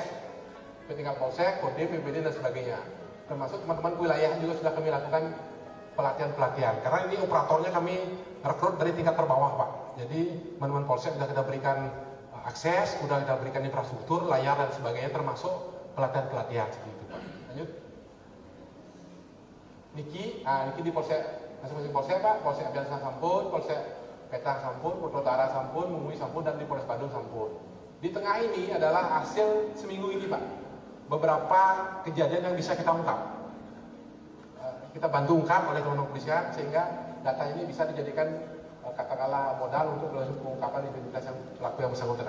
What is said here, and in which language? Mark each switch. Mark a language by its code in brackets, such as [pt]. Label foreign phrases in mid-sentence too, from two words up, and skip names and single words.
[id] Sampai tingkat Polsek, Kodim, PPD, dan sebagainya. Termasuk teman-teman kewilayahan juga sudah kami lakukan pelatihan-pelatihan. Karena ini operatornya kami rekrut dari tingkat terbawah, Pak. Jadi teman-teman Polsek sudah kita berikan akses, sudah kita berikan infrastruktur, layar, dan sebagainya, termasuk pelatihan-pelatihan seperti itu, Pak. Lanjut. Niki di Polsek, masing-masing Polsek, Pak, Polsek Abian Sampun, Polsek Petang Sampun, Polda Utara Sampun, Mungui Sampun, dan di Polres Bandung Sampun. Di tengah ini adalah hasil seminggu ini, Pak. Beberapa kejadian yang bisa kita ungkap. Kita bantu ungkap oleh teman-teman kepolisian sehingga data ini bisa dijadikan katakanlah modal untuk pengungkapan identitas yang pelaku yang bersangkutan.